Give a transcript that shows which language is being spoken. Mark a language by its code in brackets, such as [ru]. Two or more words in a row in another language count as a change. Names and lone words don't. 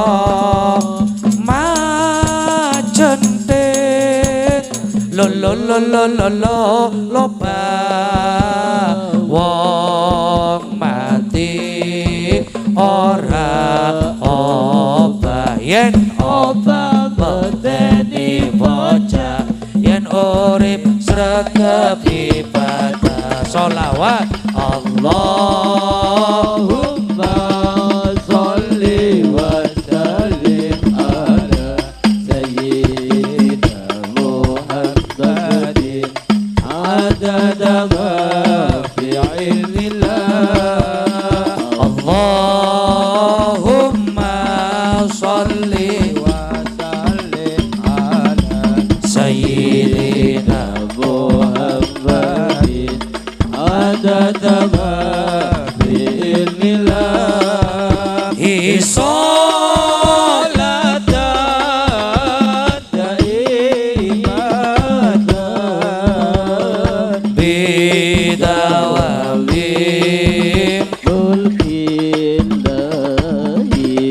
[jv] Majentit loba wong mati ora obah yen obah medeni bocah yen urip sregep ibadah sholawat [ar] اللهم صل وسلم على سيدنا محمد عدد ما في علم الله. اللهم صل وسلم على سيدنا محمد عدد ما في علم الله. صلاة دائمة بدوام ملك الله.